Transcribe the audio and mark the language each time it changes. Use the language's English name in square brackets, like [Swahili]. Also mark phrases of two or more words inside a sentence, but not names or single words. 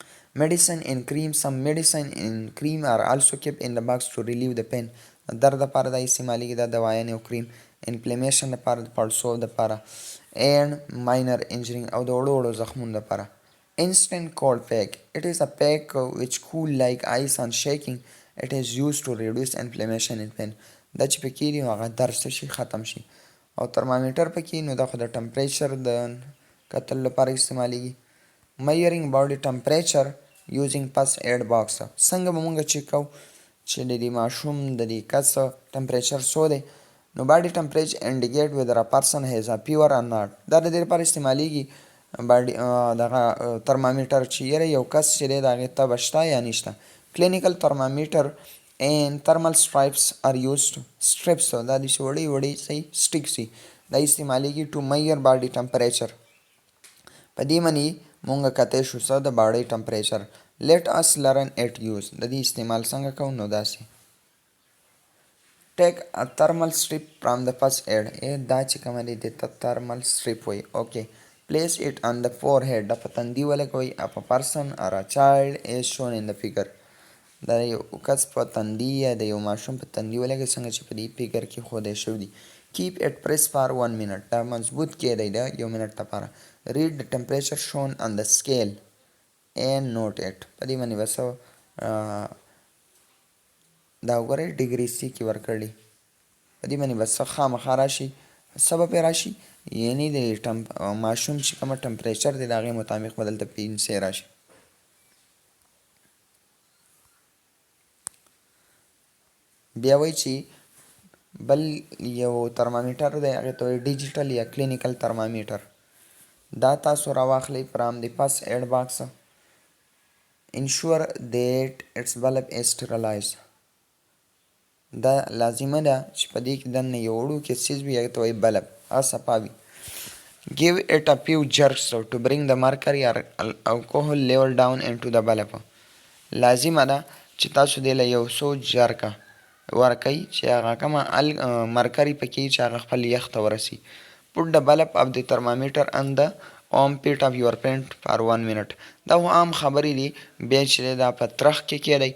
[English] medicine in cream. Some medicine in cream are also kept in the box to relieve the pain. [Pashto] درد لپاره دا استعمالیږي دا دوايانې او کریم. inflammation لپاره د پړسوب لپاره [English] and minor injury [Pashto] او د وړو وړو زخمونو لپاره. [English] instant cold pack. It is a pack which cool like ice on shaking. It is used to reduce inflammation and pain. [Pashto] دا چې پکې دي هغه درد څه شي ختم شي. او ترمامیټر پکې نو دا خو د ټمپریچر د کتل لپاره استعمالیږي. [English] measuring body temperature using first aid box. [Pashto] څنګه به مونږ چیک کوو چې د دې ماشوم د دې کس ټمپریچر څو دی؟ [English] نو body temperature indicate whether a person has a fever or not. [Pashto] دا د دې لپاره استعمالیږي باډي دغه ترمامیټر چې یاره یو کس چې دی د هغې تبه شته یا نشته. [English] clinical thermometer and thermal strips are used. [Pashto] strips دا داسې وړې وړې sticks دي دا استعمالیږي [English] to measure body temperature. [Pashto] په دې منې مونږ کتی شو څه د [English] body temperature. let us learn it use. [Pashto] د دې استعمال څنګه کوو نو داسې [English] take a thermal strip from the first aid. [Pashto] دا چې کومه دی د [English] thermal strip [Pashto] وایي. okay. [English] place it on the forehead. [Pashto] دا په تندي ولګوئ. [English] a person or a child is shown in the figure. [Pashto] دا یو کس په تندي یا د یو ماشوم په تندي ولګوئ څنګه چې په دې فیګر کې ښودی شوي دي. [English] keep it press for 1 minute. [Pashto] دا مضبوط کیدی د 1 منټ لپاره. [English] read the temperature shown on the scale and note it. [Pashto] په دې باندې بس دا وګورئ [English] degree C [Pashto] کې ورکړي. په دې باندې بس خامخا راشي څه به پرې راشي یعنې د ماشوم چې کومه ټمپریچر دی د هغې مطابق به دلته پنسۍ راشي. بیا وایي چې بل یو ترمامیټر دی هغې ته وایي ډیجیټل یا [English] clinical thermometer. [Pashto] دا تاسو راواخلئ [English] from the first aid box. ensure that its bulb is sterilized. [Pashto] دا لازمه ده چې په دې کې دننه یو وړوکی څیز وي هغې ته وایي بلب هغه صفا وي. [English] give it a few jerks to bring the mercury or alcohol level down into the bulb. [Pashto] لازمه ده چې تاسو دې له یو څو جرکه ورکئ چې هغه کومه مرکري پکې چې هغه خپل یخ ته ورسي. [English] put the bulb of the thermometer on the armpit of your pant for 1 minute. [Pashto] دا خو عام خبرې دي بیا چې دا په ترخ کې کیدی.